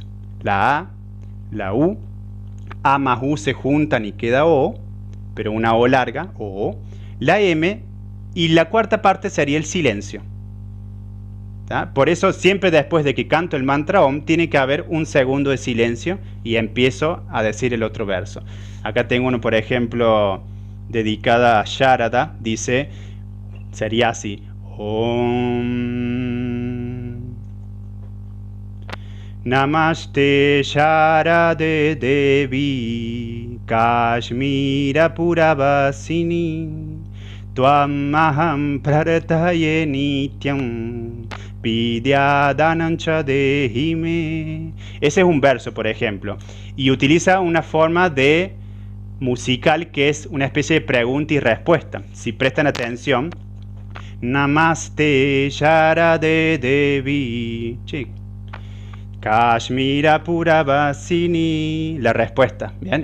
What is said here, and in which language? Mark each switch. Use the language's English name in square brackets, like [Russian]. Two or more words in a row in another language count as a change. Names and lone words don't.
[Spanish] La A, la U, A más U se juntan y queda O, pero una O larga, O, la M, y la cuarta parte sería el silencio. ¿Tá? Por eso siempre después de que canto el mantra Om tiene que haber un segundo de silencio y empiezo a decir el otro verso. Acá tengo uno, por ejemplo, dedicada a Sharada, dice, sería así: [Sanskrit] Om Namaste Sharade Devi Kashmira Puravasini Tvam Aham Prarthaye Nityam Vidyadanancha Dehime. [Spanish] Ese es un verso, por ejemplo, y utiliza una forma de musical que es una especie de pregunta y respuesta. Si prestan atención, [Sanskrit] Namaste Sharade Devi Kashmira Puravasini, [Spanish] la respuesta, ¿bien?